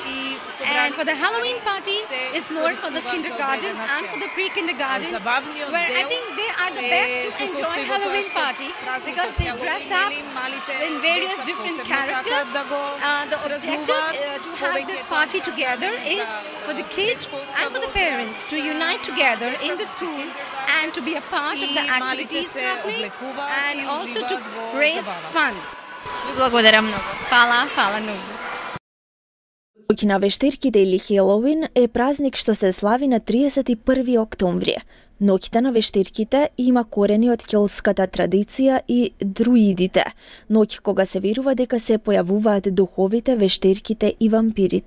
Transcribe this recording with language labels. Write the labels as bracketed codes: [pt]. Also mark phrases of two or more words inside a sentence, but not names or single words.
[en] And for the Halloween party, it's more for the kindergarten and for the pre-kindergarten, where I think they are the best to enjoy Halloween party because they dress up in various different characters. The objective to have this party together is for the kids and for the parents to unite together in the school and to be a part of the activities happening and also to raise funds. [mk] Благодарам многу. Фала многу. Ноќ на вештирките или Хелоуин е празник што се слави на 31 октомври. Ноќта на вештирките има корени од келтската традиција и друидите, ноќ кога се верува дека се појавуваат духовите, вештирките и вампирите.